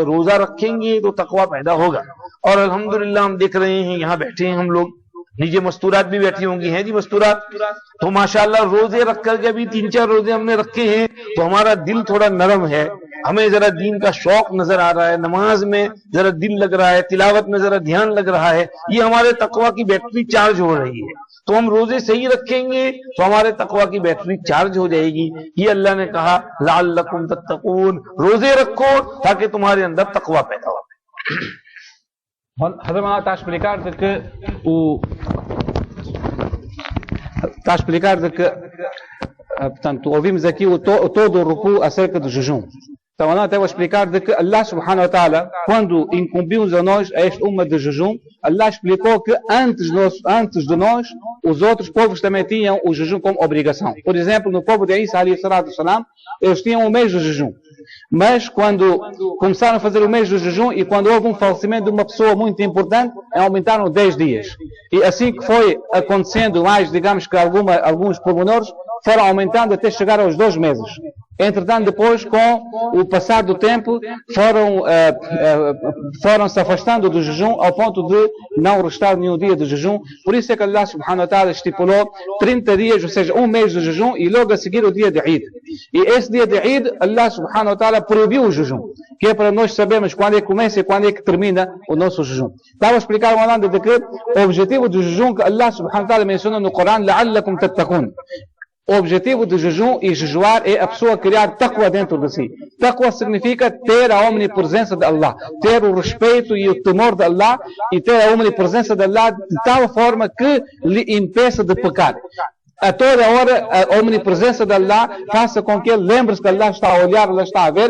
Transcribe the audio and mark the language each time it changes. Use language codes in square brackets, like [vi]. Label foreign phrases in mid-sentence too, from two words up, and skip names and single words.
[ur] روزہ رکھیں گے تو تقوی پیدا ہوگا، اور الحمدللہ ہم دیکھ رہے ہیں یہاں بیٹھے ہیں ہم لوگ، نیچے مستورات بھی بیٹھی ہوں گی، ہیں جی مستورات، تو ماشاءاللہ روزے رکھ کر کے بھی 3-4 روزے ہم نے رکھے ہیں تو ہمارا دل تھوڑا نرم ہے، ہمیں ذرا دین کا شوق نظر آ رہا ہے، نماز میں ذرا دل لگ رہا ہے، تلاوت میں ذرا دھیان لگ رہا ہے، یہ ہمارے تقویٰ کی [en] battery charge [ur] ہو رہی ہے، تو ہم روزے صحیح رکھیں گے تو ہمارے تقویٰ کی [en] battery charge [ur] ہو جائے گی۔ یہ اللہ نے کہا [ar] لعلکم تتقون، [ur] روزے رکھو تاکہ تمہارے اندر تقویٰ پیدا ہو۔ [pt] حضرت está a explicar de que está a explicar de que portanto ouvimos aqui todo o ruku acerca do jejum. Então Allah estava a explicar de que Allah [ar] سبحانه وتعالى, [pt] quando incumbiu-nos a nós a este uma de jejum, Allah explicou que antes de nós, os outros povos também tinham o jejum como obrigação. Por exemplo, no povo de Isa [ar] عليه الصلاة السلام, [pt] eles tinham um mês de jejum. Mas quando começaram a fazer o mês do jejum e quando houve um falecimento de uma pessoa muito importante, aumentaram 10 dias. E assim que foi acontecendo mais, digamos que alguns pormenores, foram aumentando até chegar aos 2 meses. Entretanto, depois, com o passar do tempo, foram se afastando do jejum ao ponto de não restar nenhum dia de jejum. Por isso é que Allah [ar] سبحانه وتعالى [pt] estipulou 30 dias, ou seja, um mês de jejum e logo a seguir o dia de Eid. E esse dia de Eid, Allah [ar] سبحانه وتعالى [pt] proibiu o jejum, que é para nós sabermos quando é que começa e quando é que termina o nosso jejum. Estava a explicar o Alanda de que o objetivo do jejum que Allah [ar] سبحانه وتعالى [pt] menciona no Corão, [ar] لعلكم تتقون. [pt] O objetivo do jejum e jejuar é a pessoa criar taqwa dentro de si. Taqwa significa ter a omnipresença de Allah, ter o respeito e o temor de Allah e ter a omnipresença de Allah de tal forma que lhe impeça de pecar. A toda hora a omnipresença de Allah faça com que ele lembre-se que Allah está a olhar, Allah está a ver.